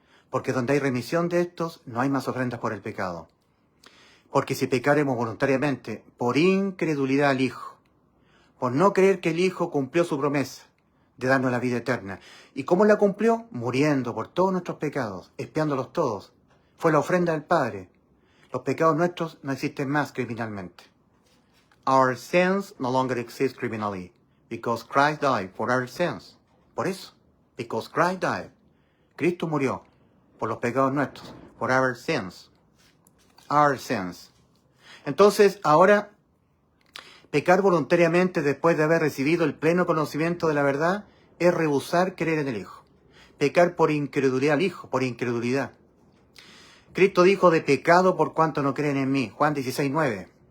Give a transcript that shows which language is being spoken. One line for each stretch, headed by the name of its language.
Spanish: Porque donde hay remisión de estos, no hay más ofrendas por el pecado. Porque si pecáremos voluntariamente, por incredulidad al Hijo, por no creer que el Hijo cumplió su promesa de darnos la vida eterna. ¿Y cómo la cumplió? Muriendo por todos nuestros pecados, expiándolos todos. Fue la ofrenda del Padre. Los pecados nuestros no existen más criminalmente.
English: Our sins no longer exist criminally, because Christ died for our sins.
Spanish: Por eso,
English: because Christ died.
Spanish: Cristo murió por los pecados nuestros, por
English: our sins. Our sins.
Spanish: Entonces, ahora, pecar voluntariamente después de haber recibido el pleno conocimiento de la verdad es rehusar creer en el Hijo. Pecar por incredulidad al Hijo, por incredulidad. Cristo dijo de pecado por cuanto no creen en mí. Juan 16, 9.